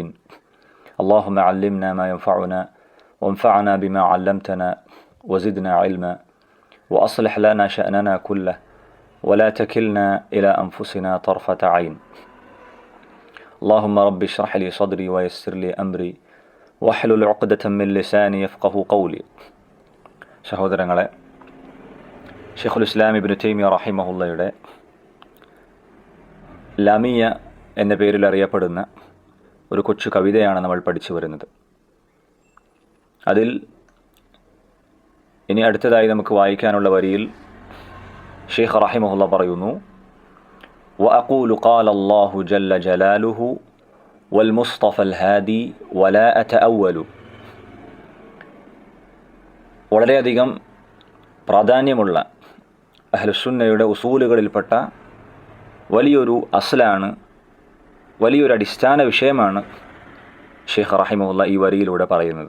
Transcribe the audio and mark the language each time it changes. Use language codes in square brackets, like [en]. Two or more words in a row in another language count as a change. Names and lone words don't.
[ar] اللهم علمنا ما ينفعنا وانفعنا بما علمتنا وزدنا علما وأصلح لنا شأننا كله ولا تكلنا إلى أنفسنا طرفة عين. اللهم رب اشرح لي صدري ويسر لي أمري واحلل عقدة من لساني يفقه قولي. [ml] സഹോദരങ്ങളെ, ഷെയ്ഖുൽ ഇസ്ലാം ഇബ്നു തൈമിയ റഹിമഹുള്ളയുടെ ലാമിയ എന്ന പേരിൽ അറിയപ്പെടുന്ന ഒരു കൊച്ചു കവിതയാണ് നമ്മൾ പഠിച്ചു വരുന്നത്. അതിൽ ഇനി അടുത്തതായി നമുക്ക് വായിക്കാനുള്ള വരിയിൽ ഷെയ്ഖ് റഹിമഹുള്ള പറയുന്നു, [ar] وأقول قال الله جل جلاله والمصطفى الهادي ولا أتأول. [ml] വളരെയധികം പ്രാധാന്യമുള്ള അഹ്ലുസുന്നയുടെ ഉസൂലുകളിൽപ്പെട്ട വലിയൊരു അസ്ലാണ്, വലിയൊരു അടിസ്ഥാന വിഷയമാണ് ഷെയ്ഖ് റഹിമഹുള്ള ഈ വരിയിലൂടെ പറയുന്നത്.